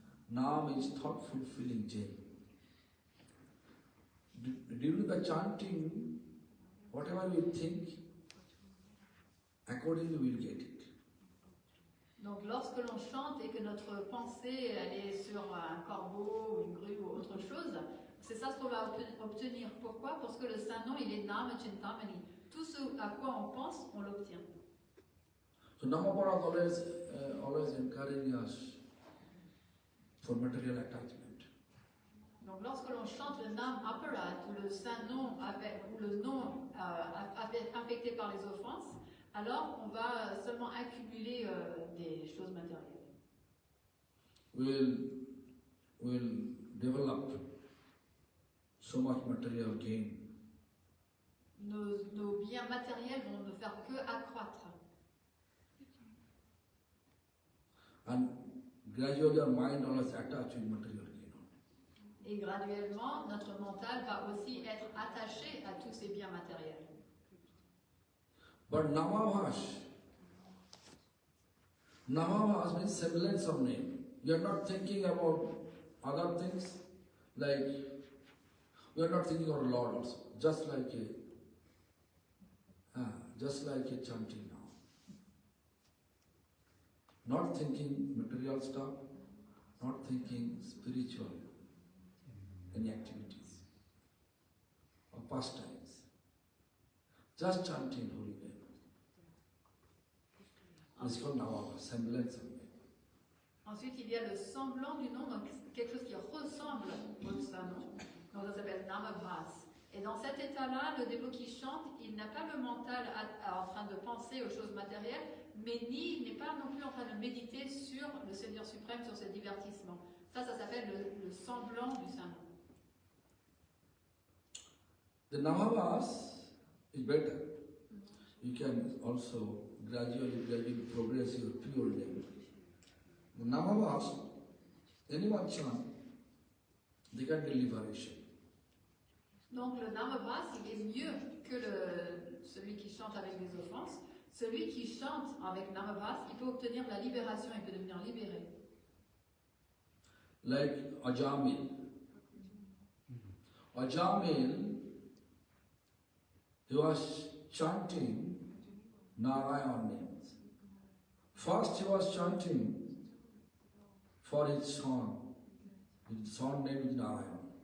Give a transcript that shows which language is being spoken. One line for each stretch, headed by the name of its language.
English: Nam is thought fulfilling gem. During the chanting, whatever we think, accordingly we will get it.
French: Donc lorsque l'on chante et que notre pensée elle est sur un corbeau, une grue ou autre chose, c'est ça ce qu'on va obtenir. Pourquoi? Parce que le Saint-Nom il est Nam Chintamani. Tout ce à quoi on pense, on l'obtient.
English: So Namapara always encouraging us for material attachment.
French: Donc lorsque l'on chante le Nam Aparat ou le Saint-Nom ou le nom affecté par les offenses, alors on va seulement accumuler des choses matérielles.
English: We'll develop so much material gain.
French: Nos biens matériels vont ne faire que accroître.
English: And gradually our mind always attached with material gain.
French: Et graduellement, notre mental va aussi être attaché à tous ces biens matériels.
English: But Namabhash means semblance of name. You are not thinking about other things, like we are not thinking of Lord also, just like a chanting now. Not thinking material stuff, not thinking spiritual, any activities or pastimes. Just chanting holy name. It's called Namabhash, semblance of name.
French: Ensuite, il y a le semblant du nom, donc quelque chose qui ressemble au Saint-Nom. Donc ça s'appelle Namabhas. Et dans cet état-là, le dévot qui chante, il n'a pas le mental en train de penser aux choses matérielles, mais il n'est pas non plus en train de méditer sur le Seigneur suprême, sur ses divertissements. Ça s'appelle le semblant du Saint-Nom.
English: The Namabhas is better. You can also gradually progress your pure name. The Namabhas, anyone chant, they get the liberation.
French: Donc le Namabhas, il est mieux que celui qui chante avec des offenses. Celui qui chante avec Namabhas, il peut obtenir la libération, il peut devenir libéré.
English: Like Ajamil. Ajamil, he was chanting Narayan names. First he was chanting for his son. His son name is Narayan.